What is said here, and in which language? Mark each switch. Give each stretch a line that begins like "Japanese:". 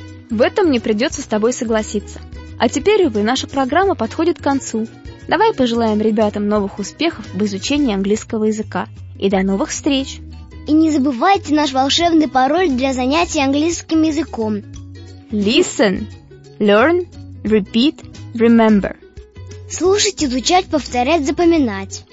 Russian: В этом мне придется с тобой согласиться. А теперь, увы, наша программа подходит к концу. Давай пожелаем ребятам новых успехов в изучении английского языка. И до новых встреч! И не забывайте наш волшебный пароль для занятий английским языком.
English: Listen, learn, repeat, remember.
Russian: Слушать, изучать, повторять, запоминать.